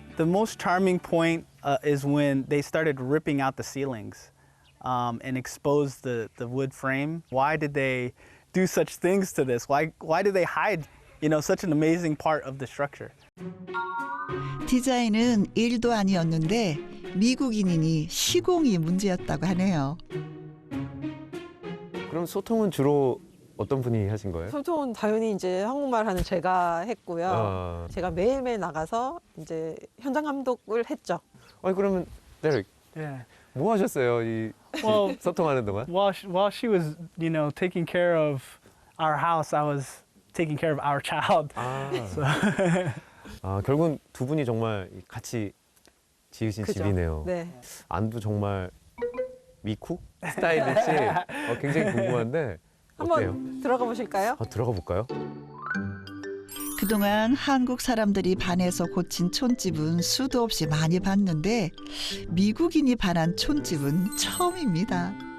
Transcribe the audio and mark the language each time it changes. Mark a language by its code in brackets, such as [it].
[en] The most charming point is when they started ripping out the ceilings and exposed the wood frame. Why did they do such things to this? Why did they hide, such an amazing part of the structure? [ko] 디자인은 일도 아니었는데 미국인이니 시공이 문제였다고 하네요. 그럼 소통은 주로 어떤 분이 하신 거예요? 소통은 당연히 이제 한국말 하는 제가 했고요. 아. 제가 매일매일 나가서 이제 현장 감독을 했죠. 아니 그러면 데릭 [en] Yeah. [ko] 뭐 하셨어요? 이 [en] Well, [ko] 소통하는 동안? [en] while she was, taking care of our house, I was taking care of our child. [ko] 아, 아 결국은 두 분이 정말 같이 지으신 그죠? 집이네요. 네. 안도 정말 미쿡 스타일일지 굉장히 궁금한데 어때요? 한번 들어가 보실까요? 들어가 볼까요? 그동안 한국 사람들이 반해서 고친 촌집은 수도 없이 많이 봤는데 미국인이 반한 촌집은 처음입니다.